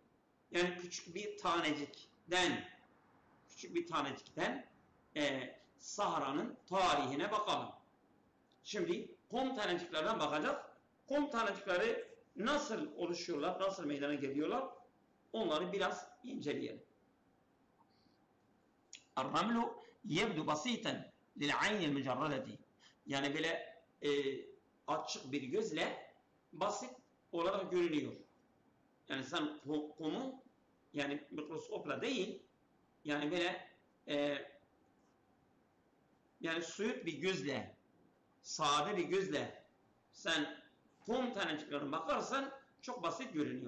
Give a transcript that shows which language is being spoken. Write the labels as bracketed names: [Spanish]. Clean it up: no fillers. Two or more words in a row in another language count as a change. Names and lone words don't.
[Turkish] Yani küçük bir tanecikten Sahra'nın tarihine bakalım. Şimdi kum taneciklerden bakacağız. Kum tanecikleri nasıl oluşuyorlar, nasıl meydana geliyorlar? Onları biraz inceleyelim. [Arabic] الرمل يبدو بسيطا للعين المجردة. [Turkish] Yani böyle açık bir gözle basit olarak görünüyor. Yani sen kumu yani mikroskopla değil yani böyle yani soyut bir gözle sade bir gözle sen kum taneciklerine bakarsan çok basit görünüyor.